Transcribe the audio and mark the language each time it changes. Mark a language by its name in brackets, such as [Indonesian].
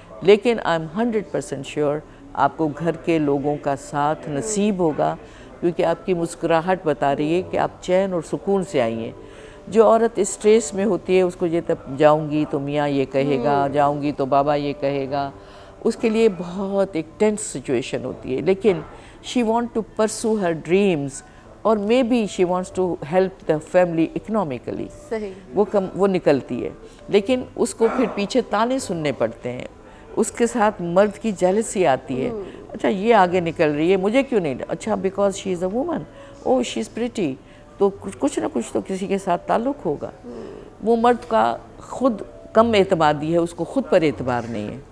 [Urdu] لیکن [English] I am 100% sure [Urdu] آپ کو گھر کے لوگوں کا ساتھ نصیب ہوگا, کیونکہ آپ کی مسکراہٹ بتا رہی ہے کہ آپ چین اور سکون سے آئی ہیں. جو عورت اسٹریس میں ہوتی ہے اس کو یہ تب جاؤں گی تو میاں یہ کہے گا, جاؤں گی تو بابا یہ کہے گا, اس کے لیے بہت ایک ٹینس سچویشن ہوتی ہے. [English] لیکن she want to pursue her dreams, اور maybe she wants to help the family economically. [Urdu] صحیح. وہ نکلتی ہے. لیکن اس کو پھر پیچھے تانے سننے پڑتے ہیں. اس کے ساتھ مرد کی جیلسی آتی ہے, اچھا یہ آگے نکل رہی ہے مجھے کیوں نہیں, اچھا [English] because she is a woman, or she is pretty, [Urdu] تو کچھ نہ کچھ تو کسی کے ساتھ تعلق ہوگا. وہ مرد کا خود کم اعتمادی ہے, اس کو خود پر اعتبار نہیں ہے.